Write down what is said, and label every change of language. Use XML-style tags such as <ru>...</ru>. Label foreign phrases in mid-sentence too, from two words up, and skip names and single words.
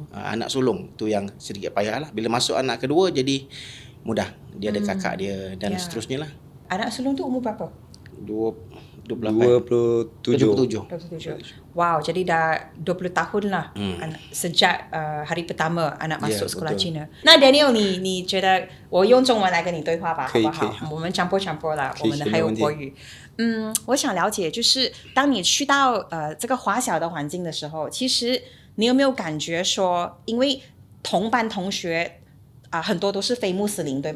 <ms>Anak sulung tu yang sedikit payah lah. Bila masuk anak kedua jadi mudah. Dia ada kakak dia dan seterusnya lah. Anak sulung tu umur berapa? 27. Wow, jadi dah 20 tahun lah sejak hari pertama anak masuk sekolah Cina.</ms> <zh>那 Daniel 你觉得我用中文来跟你对话吧，好不好？我们强迫啦，我们还有国语。我想了解，就是当你去到这个华小的环境的时候，其实你有没有感觉说，因为同班同学很多都是非穆斯林，对吗？</zh>